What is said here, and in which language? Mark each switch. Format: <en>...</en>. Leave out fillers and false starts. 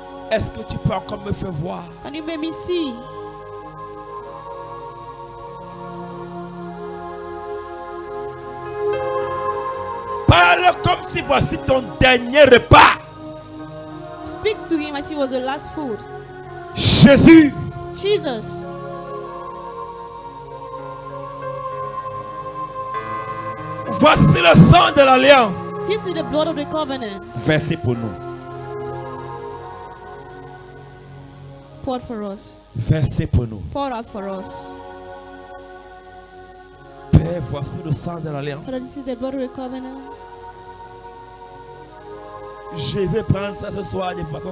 <fr>Est-ce que tu peux encore me faire voir?</fr> <en>Can you make me see?</en> <fr>Parle comme si voici ton dernier repas.</fr> <en>Speak to him as he was the last food.</en> <fr>Jésus,</fr> <en>Jesus,</en> <fr>voici le sang de l'alliance.</fr> <en>this is the blood of the covenant.</en> <fr>Versé pour nous.</fr> <en>Poured for us.</en> <fr>Versé pour nous.</fr> <en>Poured out for us.</en> <fr>Père, voici le sang de l'alliance.</fr> <en>Father, this is the blood of the covenant.</en> <fr>Je vais prendre ça ce soir de façon</fr>